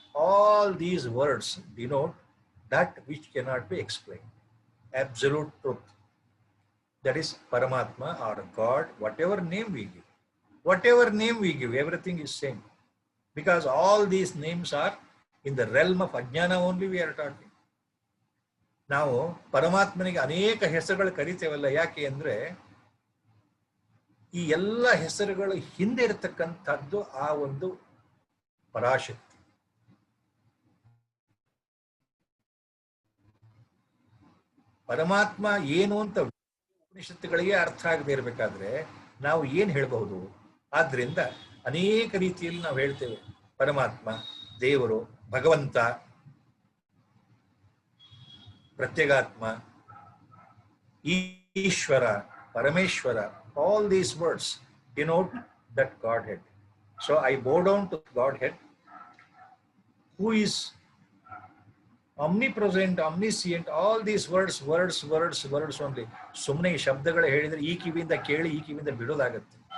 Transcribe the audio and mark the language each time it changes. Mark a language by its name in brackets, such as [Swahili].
[English] All these words denote that which cannot be explained. Absolute truth. That is Paramatma or God, whatever name we give. Whatever name we give, everything is same. Because all these names are in the realm of Ajnana only we are talking. [Kannada] ನಾವು ಪರಮಾತ್ಮನಿಗೆ ಅನೇಕ ಹೆಸರುಗಳು ಕರಿತೇವಲ್ಲ, ಯಾಕೆ ಅಂದ್ರೆ ಈ ಎಲ್ಲ ಹೆಸರುಗಳ ಹಿಂದೆ ಇರತಕ್ಕಂಥದ್ದು ಆ ಒಂದು ಪರಾಶಕ್ತಿ. ಪರಮಾತ್ಮ ಏನು ಅಂತ ಉಪನಿಷತ್ತುಗಳಿಗೆ ಅರ್ಥ ಆಗದೆ ಇರಬೇಕಾದ್ರೆ ನಾವು ಏನ್ ಹೇಳಬಹುದು? ಆದ್ರಿಂದ ಅನೇಕ ರೀತಿಯಲ್ಲಿ ನಾವು ಹೇಳ್ತೇವೆ ಪರಮಾತ್ಮ, ದೇವರು, ಭಗವಂತ, ಪ್ರತ್ಯಗಾತ್ಮ, Ishwara, Parameshwara. [English] All these words denote that Godhead. So I bow down to Godhead, who is omnipresent, omniscient. All these words only. [Kannada] ಸುಮ್ಮನೆ ಈ ಶಬ್ದಗಳು ಹೇಳಿದ್ರೆ ಈ ಕಿವಿಯಿಂದ ಕೇಳಿ ಈ ಕಿವಿಯಿಂದ ಬಿಡೋದಾಗತ್ತೆ.